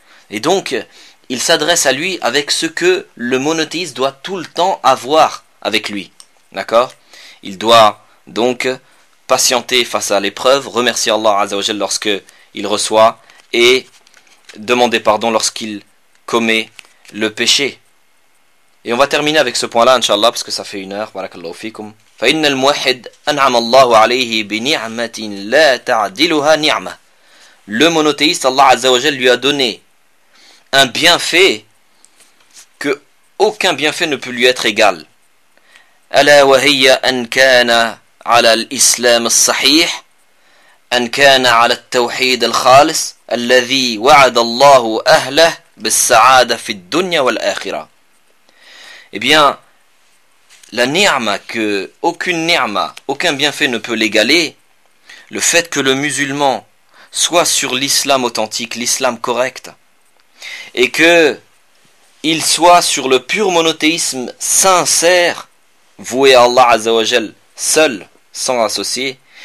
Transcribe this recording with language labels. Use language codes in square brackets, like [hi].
[fr] Et donc, il s'adresse à lui avec ce que le monothéiste doit tout le temps avoir avec lui. D'accord? Il doit donc patienter face à l'épreuve, remercier Allah Azzawajal lorsque il reçoit et demander pardon lorsqu'il commet le péché. Et on va terminer avec ce point-là, inshallah, parce que ça fait 1 heure. [ar] Barakallahu fikum. فإن الموحد أنعم الله عليه بنعمة لا تعدلها نعمة. [fr] Le monothéiste, Allah Azza wa Jal, lui a donné un bienfait que aucun bienfait ne peut lui être égal. [ar] ألا وهي أن كان على الإسلام الصحيح أن كان على التوحيد الخالص الذي وعد الله أهله بالسعادة في الدنيا والآخرة. [fr] Eh bien, la ni'ma, que aucune ni'ma, aucun bienfait ne peut l'égaler, le fait que le musulman soit sur l'islam authentique, l'islam correct, et que il soit sur le pur monothéisme sincère, voué à Allah Azzawajal seul, sans associé,